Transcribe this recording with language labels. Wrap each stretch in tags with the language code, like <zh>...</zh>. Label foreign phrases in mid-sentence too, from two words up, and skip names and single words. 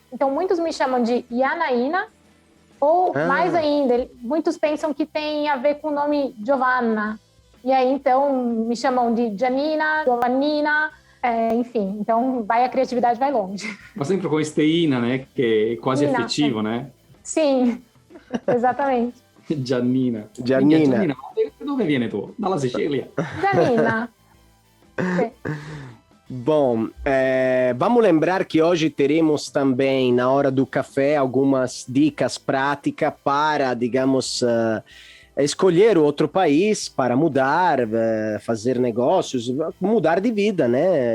<pt>Então, muitos me chamam de Janaína, ou mais ainda, muitos pensam que tem a ver com o nome Giovanna. E aí, então, me chamam de Janina, Giovannina, enfim. Então, a criatividade vai longe. Mas sempre com esteína, né? Que é quase efetivo, né? Sim, exatamente. Giannina. Giannina.</pt> <it>Dove viene tu? Dalla Sicilia.</it> <pt>Janina. Bom, vamos lembrar que hoje teremos também, na hora do café, algumas dicas práticas para, digamos, escolher outro país para mudar, fazer negócios, mudar de vida, né?</pt>